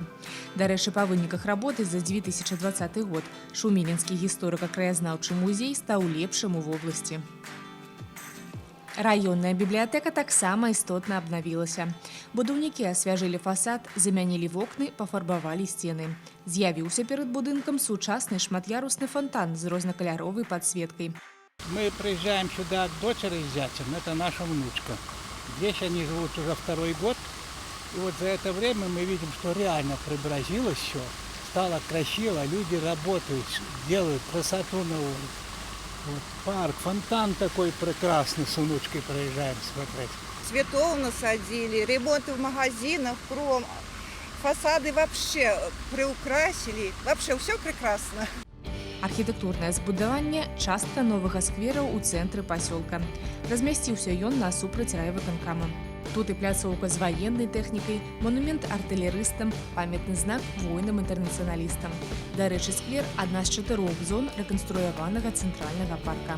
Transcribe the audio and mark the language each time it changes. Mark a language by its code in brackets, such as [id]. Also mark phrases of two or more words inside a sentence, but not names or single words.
[be] Дарэчы, па выніках работы за 2020 год Шумілінскі гісторыка-краязнаўчы музей стаў лепшым у вобласці. Раённая бібліятэка таксама істотна абнавілася. Будаўнікі асвяжылі фасад, замянілі вокны, пафарбавалі сцены. З'явіўся перад будынкам сучасны шмат'ярусны фонтан з рознакаляровай падсветкай. [ru] Мы приезжаем сюда к дочери с зятем, это наша внучка. Здесь они живут уже 2-й год. И вот за это время мы видим, что реально преобразилось все. Стало красиво, люди работают, делают красоту новую. Вот парк, фонтан такой прекрасный, с внучкой проезжаем смотреть. Цветов насадили, ремонты в магазинах, фасады вообще приукрасили. Вообще все прекрасно. [be] Архітэктурнае збудаванне – частка новага сквера ў цэнтры пасёлка. Размясціўся ён насупраць райвыканкама. Тут і пляцоўка з ваеннай тэхнікай, монумент артылерыстам, памятны знак воінам-інтэрнацыяналістам. Дарэчы, сквер – адна з 4 зон рэканструяванага цэнтральнага парка.